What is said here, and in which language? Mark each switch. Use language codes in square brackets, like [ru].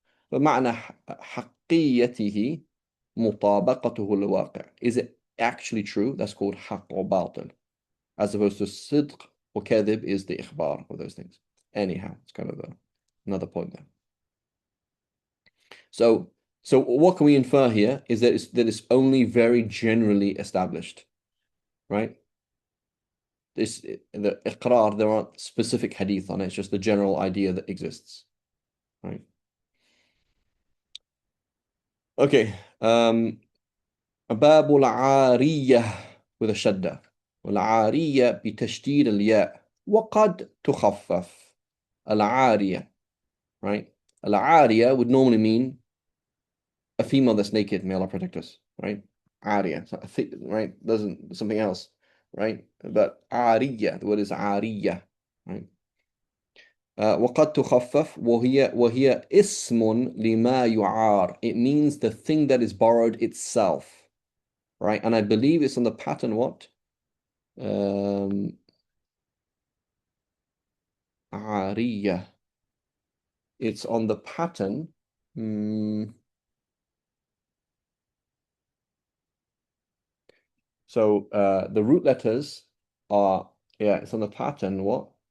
[ar] فمعنى حقيته مطابقته للواقع. [en] Is it actually true? That's called حق or باطل. As opposed to صدق or كذب is the إخبار of those things. Anyhow, it's kind of another point there. So what can we infer here is that it's only very generally established, right? The iqrar, there aren't specific hadith on it, it's just the general idea that exists, right? Okay, [ar] باب العارية [en] with a shadda. [ar] والعارية بتشديد الياء وقد تخفف. [en] العارية, right? العارية would normally mean a female that's naked, may Allah protect us, right? عارية, right? Doesn't something else, right? But عارية, the word is عارية, right? [ar] وقد تخفف وهي اسم لما يعار. [en] It means the thing that is borrowed itself, right? And I believe it's on the pattern what? [ar] Um, عارية. [en] It's on the pattern. Mm, so the root letters are, yeah, it's on the pattern what?